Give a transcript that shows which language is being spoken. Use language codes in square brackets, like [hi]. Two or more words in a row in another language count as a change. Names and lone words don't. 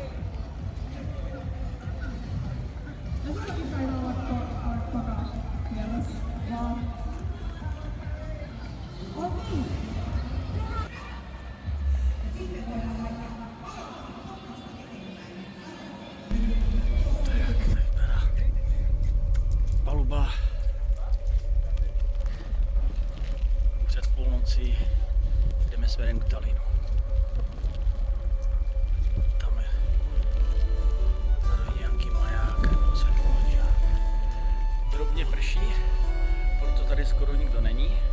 [fi] No sullakin taitaa olla kierros, vaan... On niin! Sitten voidaan laittaa... [cs] Tak vypadá paluba před půlnocí. Jdeme směrem k Tallinnu. Tam je zároveň nějaký maják, světlování a drobně prší, proto tady skoro nikdo není.